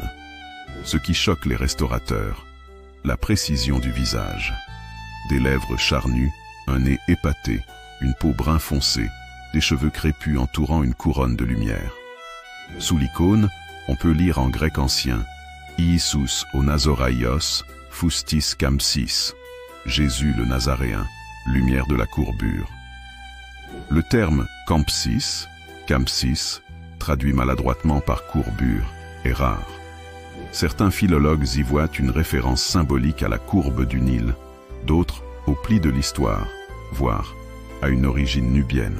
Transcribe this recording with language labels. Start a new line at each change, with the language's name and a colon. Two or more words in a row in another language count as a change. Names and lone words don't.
French: Ce qui choque les restaurateurs, la précision du visage. Des lèvres charnues, un nez épaté, une peau brun foncé, des cheveux crépus entourant une couronne de lumière. Sous l'icône, on peut lire en grec ancien «
Greek: Ιησούς ο Ναζωραίος, φως της κάμψης
French: » Jésus le Nazaréen, lumière de la courbure. Le terme « campsis », traduit maladroitement par courbure, est rare. Certains philologues y voient une référence symbolique à la courbe du Nil, d'autres au pli de l'histoire, voire à une origine nubienne.